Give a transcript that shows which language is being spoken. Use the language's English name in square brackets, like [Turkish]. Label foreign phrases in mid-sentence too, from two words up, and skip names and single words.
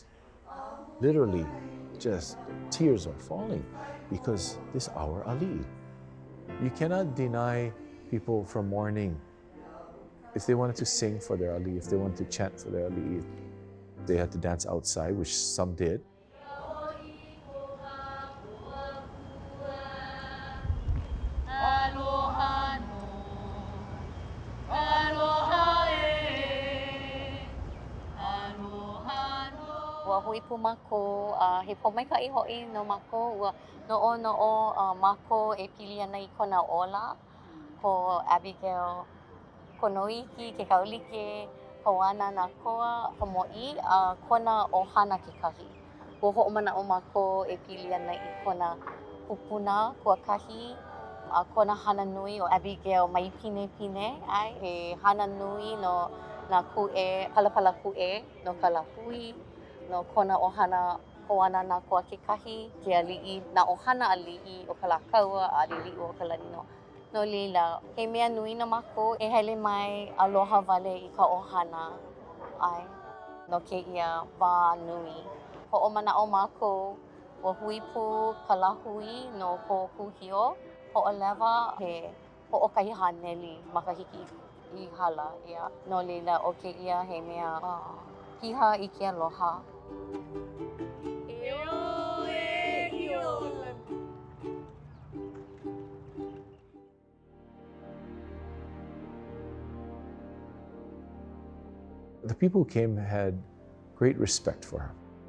[English] Literally, just tears are falling because this our Aliʻi. You cannot deny people from mourning. If they wanted to sing for their Aliʻi, if they wanted to chant for their Aliʻi, they had to dance outside, which some did. [Hawaiian] Ua hui pu mako, he pomaikai ho'i no mako, ua no'o mako e pili ana I kona ola, ko Abigail, ko Noiki, ke kaulike, ko nanakoa, ko mo'i, kona ohana kekahi. Ua ho'omana'o mako e pili ana I kona kupuna, kuakahi, kona hana nui o Abigail mai pine ai, he hana nui no na ku'e, palapala ku'e, no ka lahui, no kona ohana koana na koa kekahi, ke ali'i, na ohana ali'i o ka lakaua, a ali'i o ka lanino. No leila, he mea nui na mako e hele mai aloha wale I ka ohana ai, no keia wā nui. Ho'omana'o mako, ua hui pu ka lahui no ko kuhio, ho'olewa he ho'okaihaneli makahiki I hala ia. No leila, o keia he mea piha I ke aloha. [English] The people who came had great respect for her.